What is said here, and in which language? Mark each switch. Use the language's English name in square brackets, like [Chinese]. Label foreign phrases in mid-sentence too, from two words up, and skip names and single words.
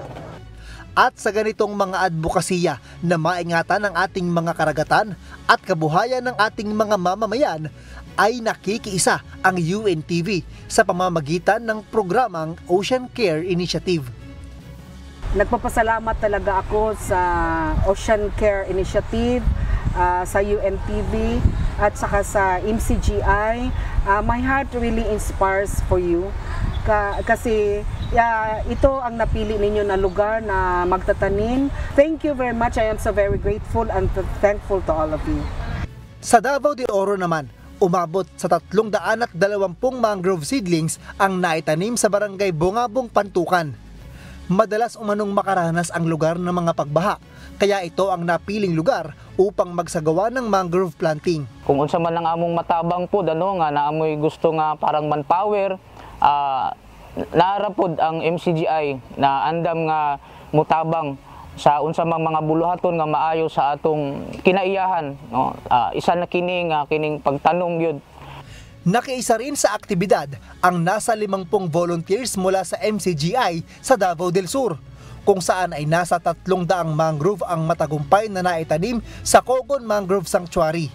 [Filipino] At sa ganitong mga advokasya na maingatan ng ating mga karagatan at kabuhayan ng ating mga mamamayan, ay nakikiisa ang UNTV sa pamamagitan ng programang Ocean Care Initiative. Nagpapasalamat talaga ako sa Ocean Care Initiative, sa UNTV at saka sa MCGI. [English] My heart really inspires for you [Filipino] kasi ito ang napili ninyo na lugar na magtatanim. [English] Thank you very much. I am so very grateful and thankful to all of you. [Filipino] Sa Davao de Oro naman, umabot sa 320 mangrove seedlings ang naitanim sa barangay Bongabong, Pantukan. Madalas umanong makaranas ang lugar ng mga pagbaha, kaya ito ang napiling lugar upang magsagawa ng [English] mangrove planting. [Cebuano] Kung unsa man lang among matabang po nga naamoy gusto nga parang manpower, naara pod ang MCGI na andam nga mutabang sa unsa mang mga buluhaton nga maayo sa atong kinaiyahan, no? Isa na kining pagtanong yun. [Filipino] Nakiisa rin sa aktibidad ang nasa 50 volunteers mula sa MCGI sa Davao del Sur, kung saan ay nasa 300 mangrove ang matagumpay na naitanim sa Cogon Mangrove Sanctuary.